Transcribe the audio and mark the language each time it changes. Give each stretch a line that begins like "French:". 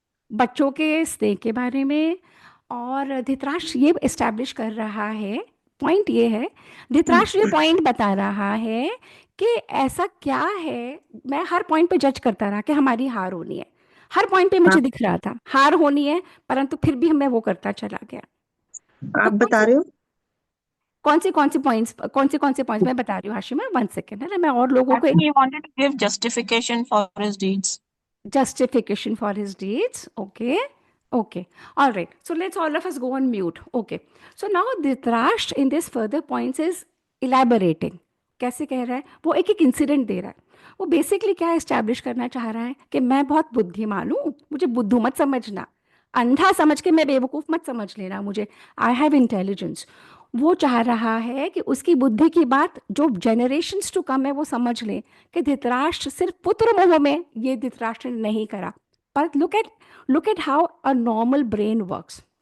Hindi: बच्चों के स्नेह के बारे में, और धृतराष्ट्र ये एस्टैब्लिश कर रहा है, पॉइंट ये है, धृतराष्ट्र ये पॉइंट बता रहा है कि ऐसा क्या है। मैं हर पॉइंट पे जज करता रहा कि हमारी हार होनी है, हर पॉइंट पे मुझे दिख रहा था हार होनी है, परंतु फिर भी मैं वो करता चला गया। तो आप बता रहे हो कौन से पॉइंट्स, कौन से पॉइंट्स मैं बता रही हूँ हाशिमा,
English: one second,
Hindi: है ना, मैं और लोगों को
English: Actually, he wanted to give justification for his deeds. justification for his deeds. Okay, okay, all right. So let's all of us go on mute. Okay. So now Dhritarashtra in this further points is elaborating.
Hindi: कैसे कह रहा है? वो एक एक incident दे रहा है। वो बेसिकली क्या एस्टैब्लिश करना चाह रहा है कि मैं बहुत बुद्धिमान हूँ, मुझे बुद्धू मत समझना, अंधा समझ के मैं बेवकूफ़ मत समझ लेना मुझे,
English: I have intelligence.
Hindi: वो चाह रहा है कि उसकी बुद्धि की बात जो जनरेशन्स टू कम है वो समझ ले कि धृतराष्ट्र सिर्फ पुत्र मोह में ये धृतराष्ट्र ने नहीं करा, पर
English: Look at how a normal brain works.